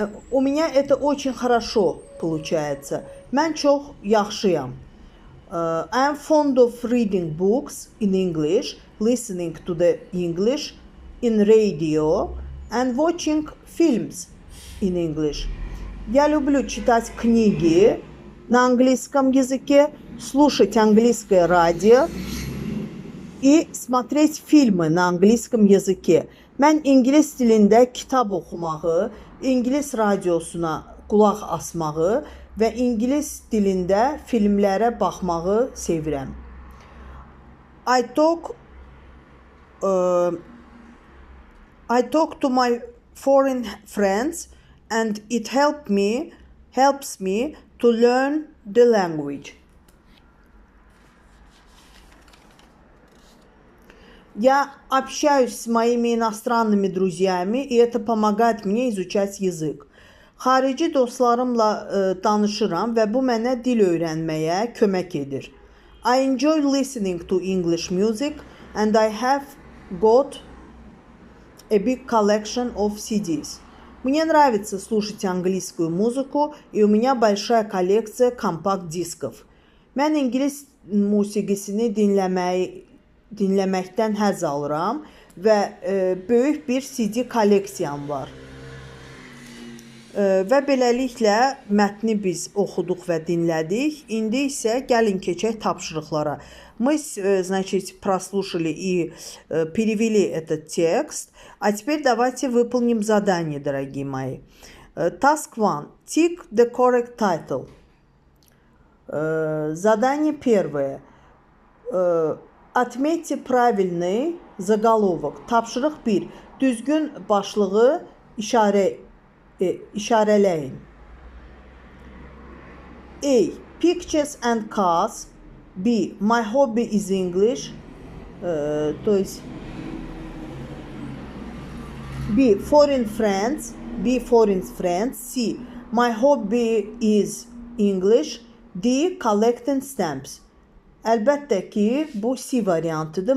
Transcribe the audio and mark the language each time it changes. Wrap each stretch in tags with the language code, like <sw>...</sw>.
<ru>У меня это очень хорошо получается.</ru> <az>Mən çox yaxşıyam.</az> <en>I am fond of reading books in English, listening to the English in radio and watching films in English.</en> <ru>Я люблю читать книги на английском языке, слушать английское радио и смотреть фильмы на английском языке.</ru> <az>Mən ingilis dilində kitab oxumağı, ingilis radiosuna qulaq asmağı və ingilis dilində filmlərə baxmağı sevirəm.</az> <en>I talk to my foreign friends and it helps me to learn the language.</en> <ru>Я общаюсь с моими иностранными друзьями, и это помогает мне изучать язык.</ru> <az>Xarici dostlarımla danışıram və bu mənə dil öyrənməyə kömək edir.</az> <en>I enjoy listening to English music and I have got a big collection of CDs.</en> <ru>Мне нравится слушать английскую музыку, и у меня большая коллекция компакт-дисков.</ru> <az>Mən ingilis musiqisini dinləməkdən həzz alıram və böyük bir CD kolleksiyam var. Və beləliklə mətni biz oxuduq və dinlədik. İndi isə gəlin keçək tapşırıqlara.</az> <ru>Мы, значит, прослушали и перевели этот текст. А теперь давайте выполним задание, дорогие мои.</ru> <en>Task 1. Tick the correct title.</en> <ru>Задание первое. Отметьте правильный заголовок.</ru> <az>Tapşırıq 1. Düzgün başlığı işarələyin.</az> <en>A. Pictures and cars. B. My hobby is English.</en> <ru>То есть B.</ru> <en>Foreign friends. B. Foreign friends. C. My hobby is English. D. Collecting stamps.</en> <az>Əlbəttə ki, bu C variantıdır.</az>